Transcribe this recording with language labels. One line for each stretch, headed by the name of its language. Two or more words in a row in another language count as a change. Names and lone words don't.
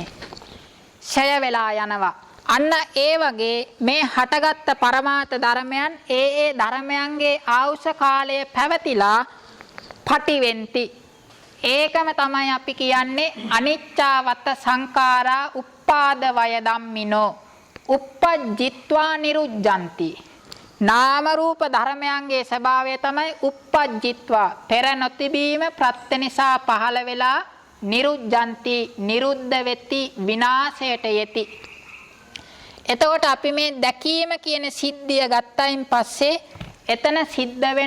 Sinhala: ඡය වෙලා යනවා. අන්න ඒ වගේ මේ හටගත්ත පරමාර්ථ ධර්මයන් ඒ ධර්මයන්ගේ ආයුෂ කාලය පැවතිලා පටිවෙන්ති. ඒකම තමයි අපි කියන්නේ
Pali: අනිච්චවත සංඛාරා උප්පාද වය ධම්මිනෝ uppajjitva niruddhanti.
Sinhala: නාම රූප ධර්මයන්ගේ ස්වභාවය තමයි uppajjitva පෙර නොතිබීම ප්‍රත්‍ය නිසා පහළ වෙලා නිරුද්ධಂತಿ නිරුද්ධ වෙති විනාශයට යති. එතකොට අපි මේ දැකීම කියන සිද්ධිය ගත්තයින් පස්සේ එතන සිද්ධ වෙන